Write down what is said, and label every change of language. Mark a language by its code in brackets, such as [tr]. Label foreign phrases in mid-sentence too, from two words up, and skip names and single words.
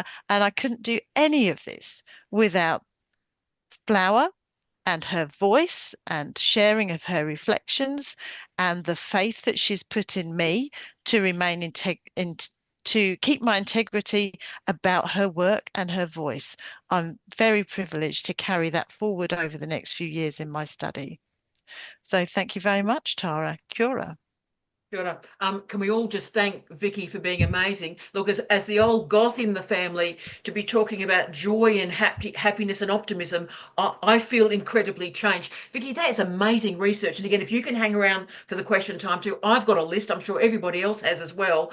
[en] And I couldn't do any of this without Flower and her voice and sharing of her reflections and the faith that she's put in me to remain to keep my integrity about her work and her voice. I'm very privileged to carry that forward over the next few years in my study. So thank you very much, Tara. [mi] Kia ora. Kia ora. [en] Can we all just thank Vicky for being amazing? Look, as the old goth in the family, to be talking about joy and happiness and optimism, I feel incredibly changed. Vicky, that is amazing research. And again, if you can hang around for the question time too, I've got a list. I'm sure everybody else has as well.